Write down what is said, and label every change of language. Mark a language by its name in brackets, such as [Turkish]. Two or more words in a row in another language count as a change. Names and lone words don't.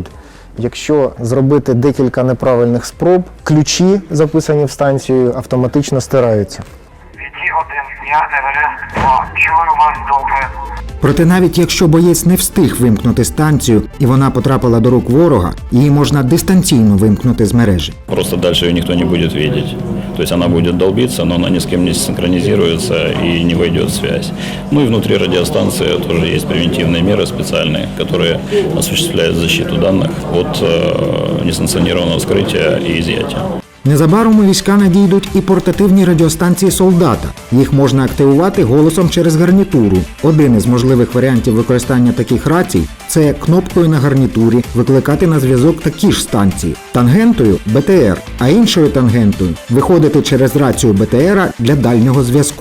[Ukrainian] Якщо зробити декілька неправильних спроб, ключі, записані в станцію, автоматично стираються. Віді-1, я Еверест 2. Чую вас добре. Проте навіть якщо боєць не встиг вимкнути станцію і вона потрапила до рук ворога, її можна дистанційно вимкнути з мережі. [Russian] Просто дальше ее никто не будет видеть. То есть она будет долбиться, но она ни с кем не синхронизируется и не войдет в связь. Ну и внутри радиостанции тоже есть превентивные меры специальные, которые осуществляют защиту данных от несанкционированного вскрытия и изъятия. [Ukrainian] Незабаром у війська надійдуть і портативні радіостанції «Солдата». Їх можна активувати голосом через гарнітуру. Один із можливих варіантів використання таких рацій – це кнопкою на гарнітурі викликати на зв'язок такі ж станції, тангентою – БТР, а іншою тангентою – виходити через рацію БТРа для дальнього зв'язку.